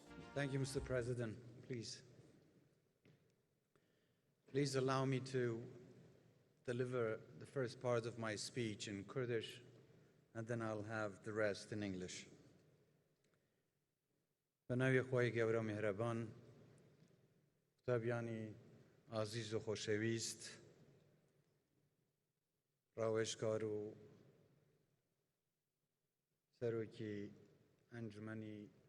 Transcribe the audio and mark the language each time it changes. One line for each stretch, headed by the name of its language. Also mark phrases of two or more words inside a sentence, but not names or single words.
English: Thank you, Mr. President. Please allow me to deliver the first part of my speech in Kurdish, and then I'll have the rest in English.
Central Kurdish: بەناوی خۆی گەورە و میهرەبان، قوتابیانی ئازیز و خۆشەویست، ڕاوێژکار و سەرۆکی ئەنجومەنی